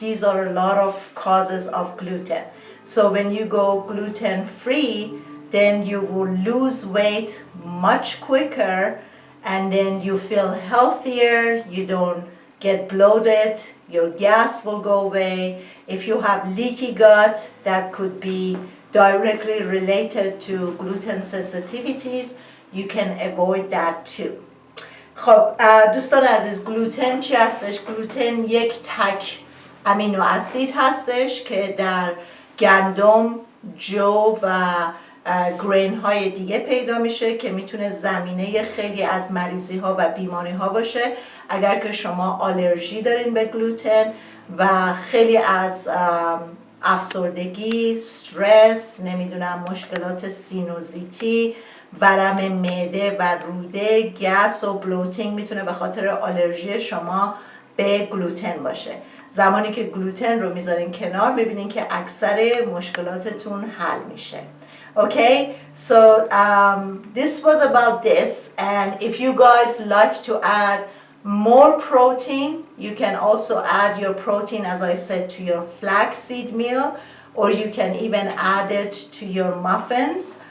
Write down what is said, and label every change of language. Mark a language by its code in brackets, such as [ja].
[en] These are a lot of causes of gluten. So when you go gluten-free, then you will lose weight much quicker, and then you feel healthier, you don't get bloated, your gas will go away. If you have leaky gut, that could be directly related to gluten sensitivities. You can avoid that too. [fa] خب دوستان عزیز، گلوتن چی هستش؟ گلوتن یک تک امینو اسید هستش که در گندم، جو و گرین های دیگه پیدا میشه که میتونه زمینه خیلی از مریضی ها و بیماری ها باشه اگر که شما آلرژی دارین به گلوتن و خیلی از افسردگی، استرس، نمیدونم مشکلات سینوزیتی، ورم معده و روده، گس و بلوتینگ میتونه به خاطر آلرژی شما به گلوتن باشه. زمانی که گلوتن رو میذارین کنار میبینین که اکثر مشکلاتتون حل میشه. [en] Okay, so this was about this, and if you guys like to add more protein, you can also add your protein, as I said, to your flaxseed meal, or you can even add it to your muffins.